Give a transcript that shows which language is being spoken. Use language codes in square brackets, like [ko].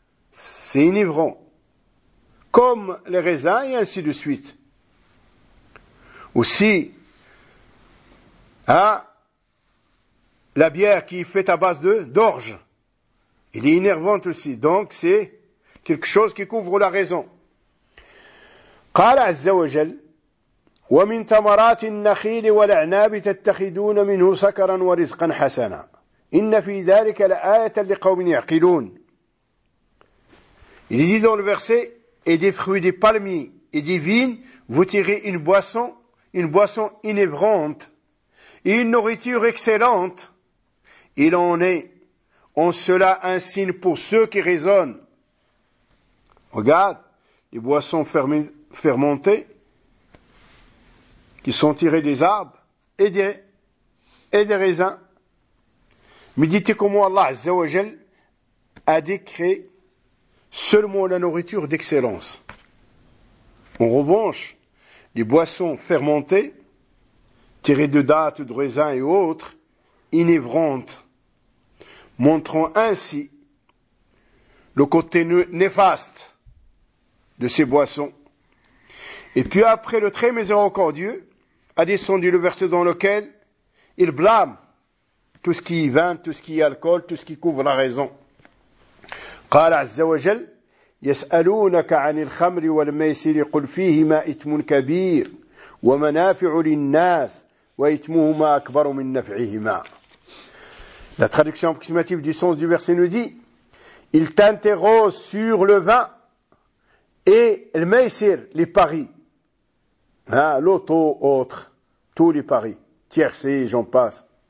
[fr] C'est enivrant. Comme les raisins et ainsi de suite. Aussi, hein, la bière qui est faite à base d'orge, elle est énervante aussi. Donc c'est quelque chose qui couvre la raison. [ar] قال عز وجل ومن ثمرات النخيل والعناب تتخذون منه سكرا ورزقا حسنا إن في ذلك لآية لقوم يعقلون. [fr] Il dit dans le verset, et des fruits des palmiers et des vignes, vous tirez une boisson enivrante, et une nourriture excellente. Il en est en cela un signe pour ceux qui raisonnent. Regarde, les boissons fermentées, qui sont tirées des arbres et des raisins. Méditez comment Allah Azza wa Jal a décrit seulement la nourriture d'excellence. En revanche, les boissons fermentées, tirées de dattes, de raisins et autres, enivrantes, montrant ainsi le côté néfaste de ces boissons. Et puis après, le très miséricordieux a descendu le verset dans lequel il blâme tout ce qui est vin, tout ce qui est alcool, tout ce qui couvre la raison. [ar] قال عز وجل يسألونك عن الخمر والميسر قل فيهما إثم كبير ومنافع للناس وإثمهما أكبر من نفعهما. [fr] La traduction approximative du sens du verset nous dit, il t'interroge sur le vin et le meisir, les paris, hein, l'auto, autre, tous les paris, tiercé, j'en passe.